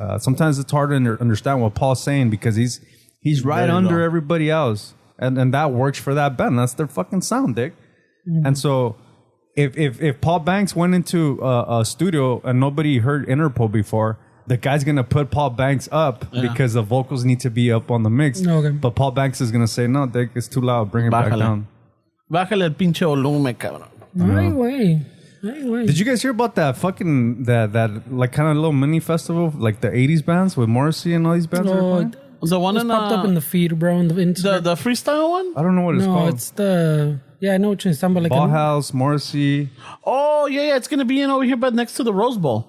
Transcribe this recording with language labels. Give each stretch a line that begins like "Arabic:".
English: Sometimes it's hard to understand what Paul's saying because he's right under everybody else, and that works for that band. That's their fucking sound, dick. And so if Paul Banks went into a studio and nobody heard Interpol before, the guy's gonna put Paul Banks up because the vocals need to be up on the mix. Okay. But Paul Banks is gonna say, "No, dick, it's too loud. Bring it back down."
Spanish: Bájale el pinche volumen, cabrón. Ay, güey.
English: Did you guys hear about that fucking that like kind of little mini festival, like the '80s bands with Morrissey and all these bands? The one It's popped up in the feed, bro. In the Instagram. the freestyle one? I don't know what it's called. No, it's the I know what you're talking about. Like Bauhaus, Morrissey. Oh yeah, it's gonna be in over here, but next to the Rose Bowl.